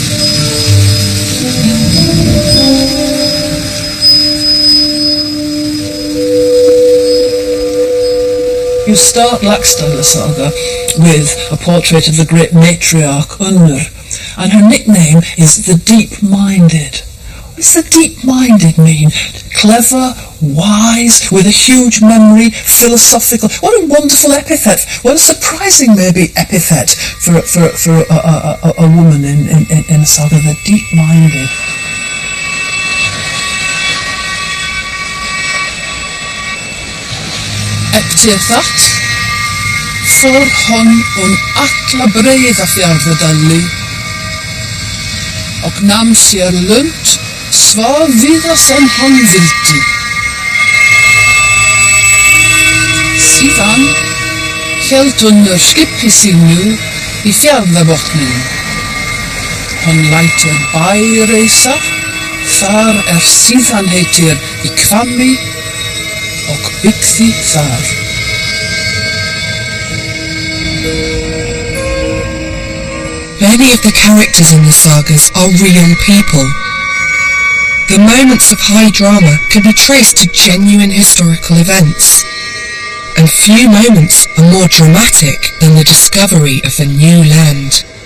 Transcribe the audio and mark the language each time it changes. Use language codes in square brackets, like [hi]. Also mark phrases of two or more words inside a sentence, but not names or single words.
[en] You start Laxdæla saga with a portrait of the great matriarch Unnur, and her nickname is the Deep-Minded. What does the Deep-Minded mean? Clever, wise, with a huge memory, philosophical. What a wonderful epithet. What a surprising, maybe, epithet for a woman in a saga, the Deep-Minded. [is] Eftir það fór hann alla Breiðafjarðardælu og nam sér lund svaf víða sem hann vildi. Síðan hélt Unnur skipi sínu í fjarðarbotninum. Hann lætur bæ reisa, þar síðan heitir í Hvammi og byggði þar. [en] Many of the characters in the sagas are real people. The moments of high drama can be traced to genuine historical events, and few moments are more dramatic than the discovery of a new land.